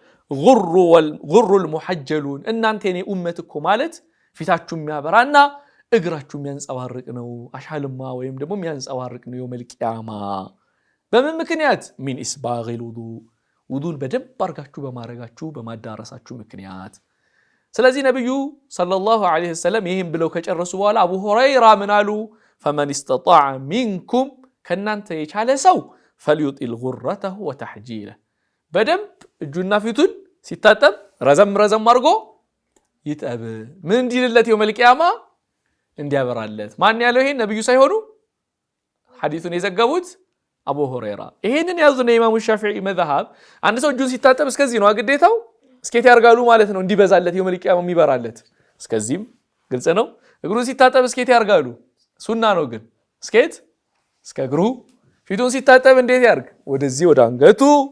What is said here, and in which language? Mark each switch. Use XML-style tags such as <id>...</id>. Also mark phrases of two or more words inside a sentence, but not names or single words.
<am>ጉሩ المحجلون እናንተ የኔ ኡመት እኮ ማለት ፊታችሁ የሚያበራና እግራችሁ የሚያንጸባርቅ ነው አሻልማ ወይም ደግሞ የሚያንጸባርቅ ነው</am> <ar>يوم القيامة</ar> <am>በምን ምክንያት</am> <ar>من إسباغ الوضوء</ar> <am>በደንብ አርጋችሁ በማረጋችሁ በማዳረሳችሁ ምክንያት ስለዚህ ነብዩ</am> <ar>صلى الله عليه وسلم</ar> <am>ይሄን ብለው ከጨረሱ በኋላ አቡ ሁረይራ ምን አሉ</am> <ar>فمن استطاع منكم</ar> <am>ከናንተ የቻለ ሰው فليطل</am> <ar>غرته وتحجيله</ar> <am>በደንብ እጁና ፊቱን ሲታጠብ ረዘም አርጎ ይጠብ ምን እንዲልለት</am> <ar>يوم القيامة</ar> <am>እንዲያበራለት ማን ያለው ይሄን ነብዩ ሳይሆኑ ሐዲሱን የዘገቡት አቡ ሁረይራ ይሄንን ያዙና ኢማሙ ሻፊዒ መዝሐብ አንድ ሰው እጁን ሲታጠብ እስከዚህ ነው ግዴታው እስከት ያርጋሉ ማለት ነው እንዲበዛለት</am> <ar>يوم القيامة</ar> <am>የሚበራለት እስከዚህም ግልጽ ነው እግሩን ሲታጠብ እስከት ያርጋሉ ሱና ነው ግን እስከት እስከ እግሩ ፊቱን ሲታጠብ እንዴት ያርግ ወደዚህ ወደ አንገቱ</am>